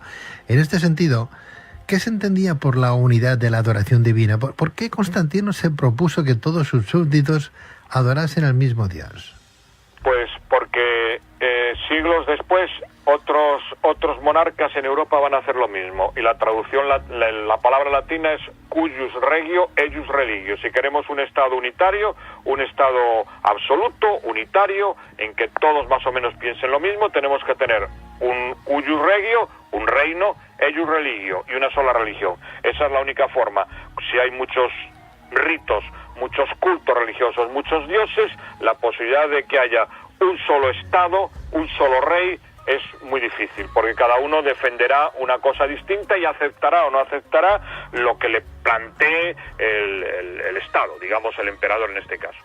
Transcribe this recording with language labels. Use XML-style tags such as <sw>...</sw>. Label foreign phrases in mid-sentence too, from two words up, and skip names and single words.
<es>En este sentido, ¿qué se entendía por la unidad de la adoración divina? ¿Por qué Constantino se propuso que todos sus súbditos adorasen al mismo Dios? Pues porque siglos después otros monarcas en Europa van a hacer lo mismo, y la traducción, la palabra latina es</es> <la>cuius regio eius religio.</la> <es>Si queremos un estado unitario, un estado absoluto, unitario, en que todos más o menos piensen lo mismo, tenemos que tener un</es> <la>cuius regio,</la> <es>un reino,</es> <la>eius religio,</la> <es>y una sola religión. Esa es la única forma. Si hay muchos ritos, muchos cultos religiosos, muchos dioses, la posibilidad de que haya un solo estado, un solo rey, es muy difícil, porque cada uno defenderá una cosa distinta y aceptará o no aceptará lo que le plantee el Estado, digamos el emperador en este caso.</es>